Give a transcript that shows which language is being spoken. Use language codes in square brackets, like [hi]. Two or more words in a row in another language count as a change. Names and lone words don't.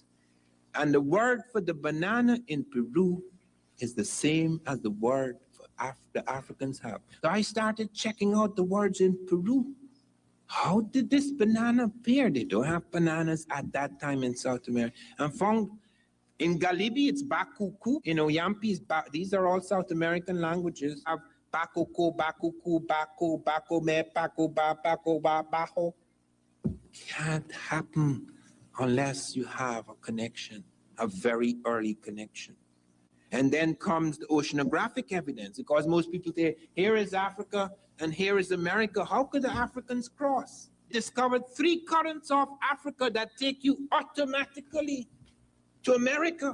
[en] And the word for the banana in Peru is the same as the word for the Africans have. So I started checking out the words in Peru. How did this banana appear? They don't have bananas at that time in South America. And found in Galibi, it's Bakuku. In Oyampi, these are all South American languages. Have Bakuko, Bakuku, Bako, Bakome, Bako, Ba, Bako, Ba, Baho. Can't happen unless you have a connection, a very early connection. And then comes the oceanographic evidence, because most people say, here is Africa and here is America. How could the Africans cross? Discovered 3 currents of Africa that take you automatically to America.